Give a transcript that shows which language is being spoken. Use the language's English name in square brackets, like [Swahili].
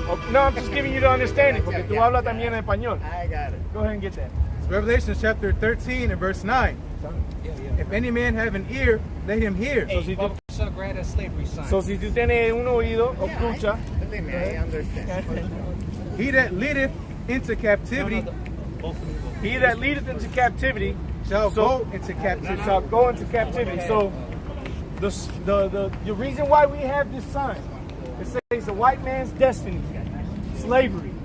[English] No, I'm just giving you the understanding [Spanish] porque tú hablas también en español. [English] I got it. Go ahead and get that. Revelation chapter 13 and verse 9. If any man have an ear, let him hear. [Spanish] So si tú tienes un oído, escucha. [English] Believe me, I understand. He that leadeth into captivity He that leadeth into captivity shall go into captivity. shall go into captivity. So the reason why we have this sign, it says the white man's destiny, slavery.